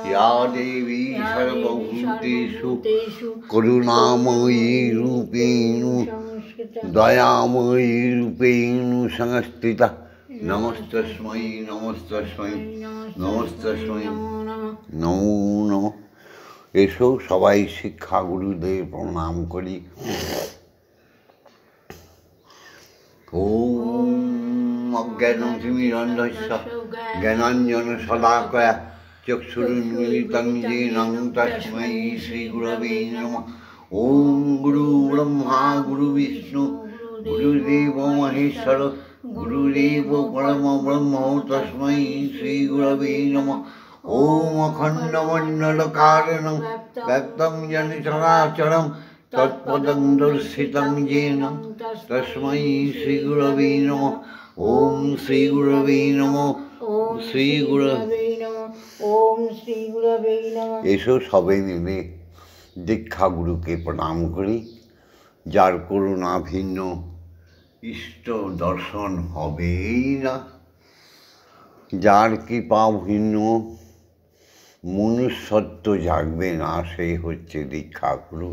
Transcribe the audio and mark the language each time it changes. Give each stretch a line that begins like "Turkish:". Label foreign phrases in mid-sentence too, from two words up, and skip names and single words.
Sanskrit: ইয়া দেবী সর্বভূতেষু করুণাময়ী রূপেণ দয়াময়ী রূপেণ সংস্থিতা, নমস্তস্मै নমস্তস্मै নমস্তস্मै নমো নমঃ।
Bangla: এসো সবাই শিক্ষা গুরুদের প্রণাম করি।
Sanskrit: ওম অজ্ঞানং তিমিরন্ধস্য জ্ঞানাঞ্জন শলাকয়া চক্ষুরুন্মিলিतं येन তস্मै শ্রীগুরবে নমঃ। ওম গুরু ব্রহ্মা গুরু বিষ্ণু গুরুদেব মহেশ্বর গুরুদেব পরম ব্রহ্ম তস্मै শ্রীগুরবে নমঃ। ওম অখণ্ডমণ্ডলকারণং ব্যক্तं যেন চরাচরং তৎপদং দর্শিतं येन তস্मै শ্রীগুরবে নমঃ। ওম শ্রীগুরবে নমঃ, ওম শ্রীগুরবে নমঃ, ওম শ্রীগুরবে নমঃ।
Bangla: এসো সবাই মিলে দীক্ষা গুরুকে প্রণাম করি। যার করুণা ভিন্ন ইষ্ট দর্শন হবেই না, যার কৃপা ভিন্ন মনুষ্যত্ব জাগবে না, সেই হচ্ছে দীক্ষাগুরু।